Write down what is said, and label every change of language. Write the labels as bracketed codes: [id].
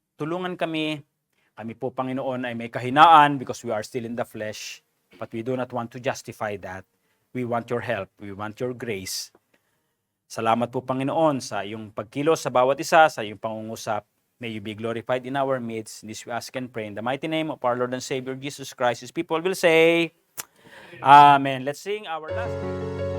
[tl] Tulungan kami po, Panginoon, ay may kahinaan [en] because we are still in the flesh, but we do not want to justify that. We want your help, we want your grace. [tl] Salamat po, Panginoon, sa iyong pagkilos sa bawat isa, sa iyong pangungusap. [en] May you be glorified in our midst. This we ask and pray in the mighty name of our Lord and Savior Jesus Christ. His people will say, Amen. Let's sing our last.